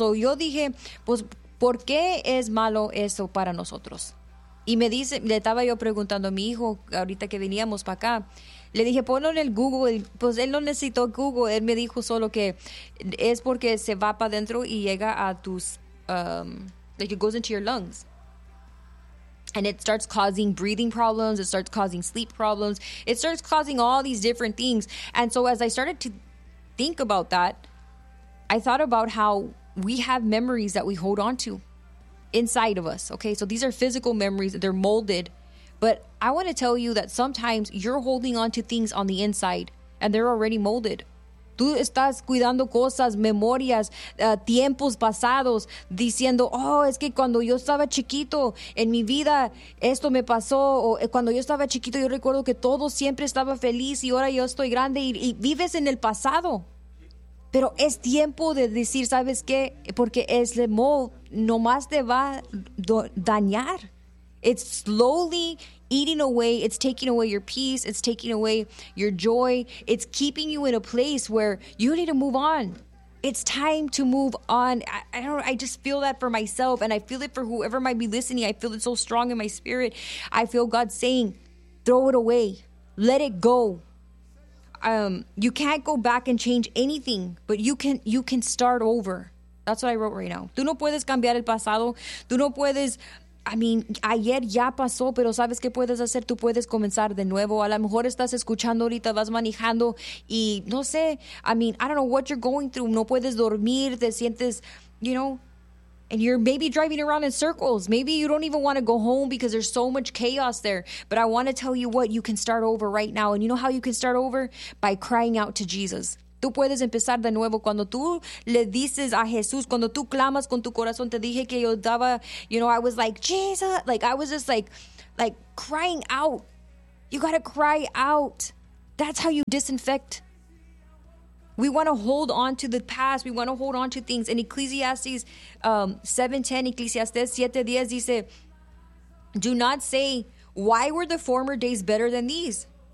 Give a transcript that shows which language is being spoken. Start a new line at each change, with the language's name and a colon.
Spanish: O yo dije, pues, ¿por qué es malo eso para nosotros? Y me dice, le estaba yo preguntando a mi hijo, ahorita que veníamos para acá, le dije, ponlo en el Google. Pues él no necesitó Google, él me dijo solo que es porque se va para adentro y llega a tus,
English: like it goes into your lungs. And it starts causing breathing problems, it starts causing sleep problems, it starts causing all these different things. And so as I started to think about that, I thought about how we have memories that we hold on to inside of us. Okay, so these are physical memories, they're molded. But I want to tell you that sometimes you're holding on to things on the inside and they're already molded.
Spanish: Tú estás cuidando cosas, memorias, tiempos pasados, diciendo, oh, es que cuando yo estaba chiquito en mi vida, esto me pasó. O cuando yo estaba chiquito, yo recuerdo que todo siempre estaba feliz y ahora yo estoy grande. Y vives en el pasado. Pero es tiempo de decir, ¿sabes qué? Porque es el mold, nomás te va a dañar.
English: It's slowly eating away. It's taking away your peace. It's taking away your joy. It's keeping you in a place where you need to move on. It's time to move on. I just feel that for myself, and I feel it for whoever might be listening. I feel it so strong in my spirit. I feel God saying, throw it away. Let it go. You can't go back and change anything, but you can start over. That's what I wrote right now.
Spanish: Tú no puedes cambiar el pasado. Tú no puedes...
English: I mean,
Spanish: ayer ya pasó, pero ¿sabes qué puedes hacer? Tú puedes comenzar de nuevo. A lo mejor estás escuchando ahorita, vas manejando y no sé.
English: I mean, I don't know what you're going through.
Spanish: No puedes dormir, te sientes,
English: you know, and you're maybe driving around in circles. Maybe you don't even want to go home because there's so much chaos there. But I want to tell you what, you can start over right now. And you know how you can start over? By crying out to Jesus.
Spanish: Tú puedes empezar de nuevo cuando tú le dices a Jesús, cuando tú clamas con tu corazón. Te dije que yo daba,
English: you know, I was like, Jesus, like I was just like crying out. You got to cry out. That's how you disinfect. We want to hold on to the past. We want to hold on to things. In Ecclesiastes 7:10, Ecclesiastes 7:10 dice, do not say, why were the former days better than these?